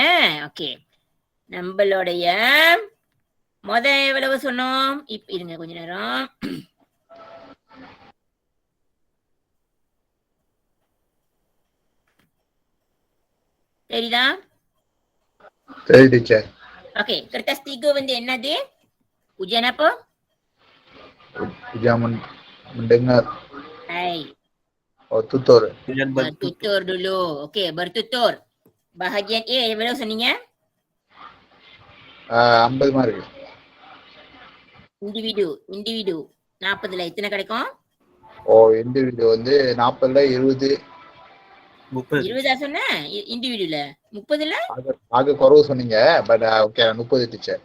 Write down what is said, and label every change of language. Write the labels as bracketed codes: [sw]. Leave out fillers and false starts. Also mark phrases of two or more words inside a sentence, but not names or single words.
[ta] ஓகே, நம்மளுடைய எவ்வளவு சொன்னோம்? இப்ப இருங்க கொஞ்ச நேரம். சரிதா? சரி டீச்சர். ஓகே, kertas 3 வந்து என்னது? [ms] Ujian apa? Ujian mendengar. Hai, Tutur. Ujian bertutur. bertutur dulu. Okey, bertutur. Bahagian A [ta] எவ்வளவு சொன்னீங்க? 50 மார்க். இண்டிவிடு 40ல எத்தனை கிடைக்கும்? இண்டிவிடு வந்து 40ல 20. 20 சொன்ன இண்டிவிடுல. 30ல? ஆக குறவு சொன்னீங்க. பட் ஓகே 30 டீச்சர்.